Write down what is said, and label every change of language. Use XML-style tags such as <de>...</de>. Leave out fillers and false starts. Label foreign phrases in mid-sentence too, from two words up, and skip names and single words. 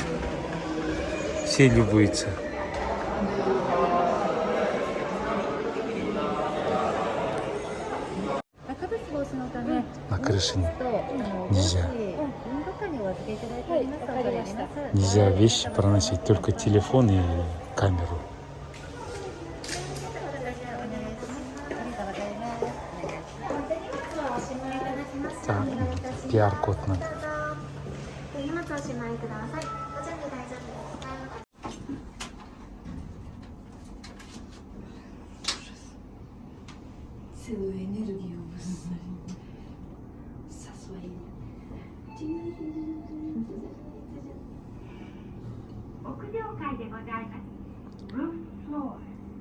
<ru>Все любуются. На крыше нельзя. Нельзя вещи проносить, только телефон и камеру. Так,</ru> <ja>お願いいたします。</ja> <ru>QR-код надо.</ru> <ja>どうぞ。荷物おしまいください。ご準備大丈夫ですか？すごいエネルギーをぶつなり誘い屋上階でございます。ルーフフロア。</ja>